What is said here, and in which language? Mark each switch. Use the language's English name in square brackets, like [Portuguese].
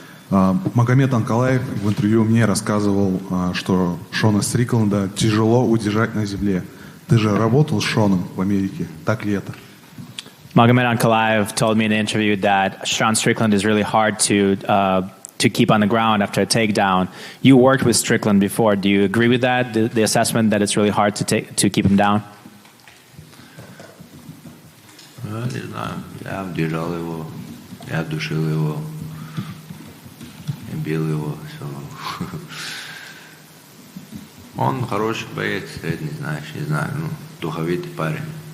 [Russian] Магомед Анкалаев в интервью мне рассказывал, что Шона Стрикленда тяжело удержать на земле. Ты же работал с Шоном в Америке, так ли это? [English] Magomed Ankalaev told me in an interview that Sean Strickland is really hard to keep on the ground after a takedown. You worked with Strickland before. Do you agree with that? The assessment that it's really hard to keep him down? [Russian] Не знаю, я держал его, я душил его, бил его, все. Он хороший боец, средний, знаешь, не знаю, ну, духовитый парень.